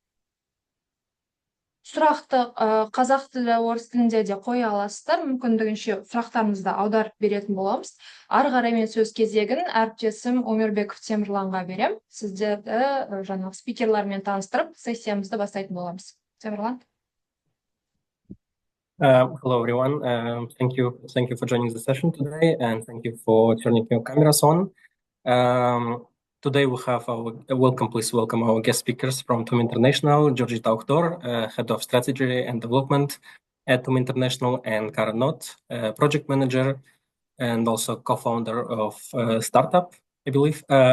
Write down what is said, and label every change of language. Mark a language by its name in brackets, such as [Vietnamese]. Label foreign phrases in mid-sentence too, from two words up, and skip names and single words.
[Kazakh] Сұрақты қазақ тілі, орыс тілінде де қоя аласыздар. Мүмкіндігінше сұрақтарыңызды аударып беретін боламыз. Ары қарай мен сөз кезегін әріптесім Омирбеков Темірланға берем. Сіздерді жаңағы спикерлермен таныстырып, сессиямызды бастайтын боламыз. Темірлан. [English] Hello everyone. Thank you for joining the session today, and thank you for turning your cameras on. Today we have please welcome our guest speakers from TUM International, Georgita, Head of Strategy and Development at TUM International, and Karen Not, Project Manager and also co-founder of startup, I believe.